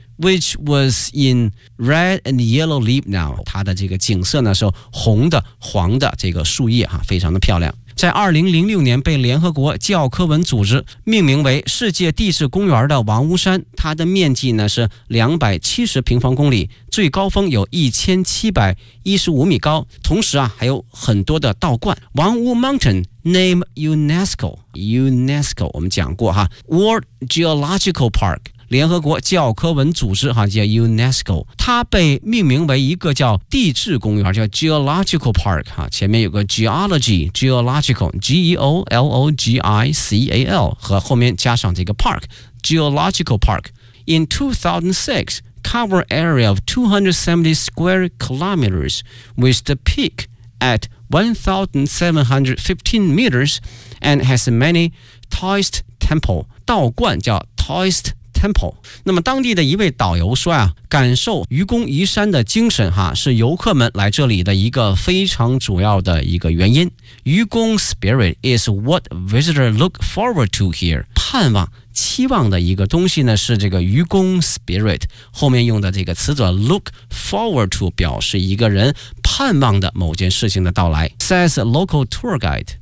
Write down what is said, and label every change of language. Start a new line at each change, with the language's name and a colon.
English: Which was in red and yellow leaf now.
Chinese: 它的这个景色呢是红的黄的这个树叶哈，非常的漂亮。在2006年被联合国教科文组织命名为世界地质公园的王屋山，它的面积呢是270平方公里，最高峰有1715米高，同时啊还有很多的道观。王屋 Mountain name UNESCO 我们讲过哈， World Geological Park，联合国教科文组织哈，叫 UNESCO， 它被命名为一个叫地质公园，叫 Geological Park 哈，前面有个 Geology Geological G-E-O-L-O-G-I-C-A-L 和后面加上这个 Park Geological Park.
English: In 2006, cover area of 270 square kilometers with the peak at 1715 meters and has many Taoist temple
Chinese: 道观叫
English: Taoist Temple。
Chinese: 那么当地的一位导游说啊，感受愚公移山的精神哈，是游客们来这里的一个非常主要的一个原因。愚公
English: spirit is what visitors look forward to here，
Chinese: 盼望期望的一个东西呢是这个愚公 spirit， 后面用的这个词组 look forward to 表示一个人盼望的某件事情的到来，
English: says local tour guide。